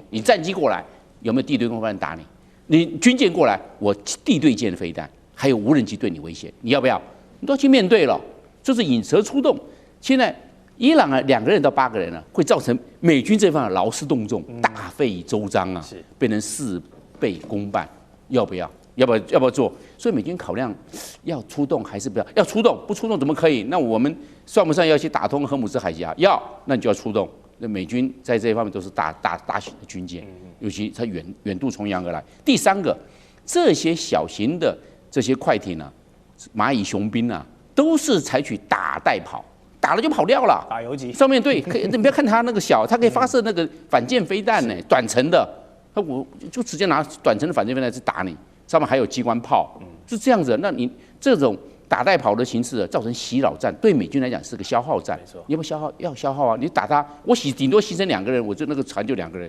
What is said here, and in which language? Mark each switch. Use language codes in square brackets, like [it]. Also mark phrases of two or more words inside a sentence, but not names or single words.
[zh] 你戰機過來。有沒有地對空飛彈打你？你軍艦過來，我地對艦飛彈還有無人機對你威脅，你要不要？你都要去面對了，就是引蛇出洞。现在伊朗啊，2个人到8个人啊，会造成美軍這方勞師動眾，大費周章啊，變成事倍功半，要不要？要不要做？所以美軍考量要出動還是不要？要出動，不出動怎麼可以？那我們算不算要去打通荷姆斯海峽？要，那你就要出動。那美軍在這一方面都是大型的軍艦，尤其它遠渡重洋而來。第3個，這些小型的這些快艇啊，螞蟻雄兵啊，都是採取打帶跑，打了就跑掉了。打游擊上面對，可以，你不要看它那個小，它可以發射那個反艦飛彈呢，短程的，我就直接拿短程的反艦飛彈去打你。上面還有機關炮，是這樣子。那你這種打帶跑的形式，造成襲擾戰，對美軍來講是個消耗戰。你要不消耗？要消耗啊！你打他，我頂多犧牲2個人，我就那個船就2個人。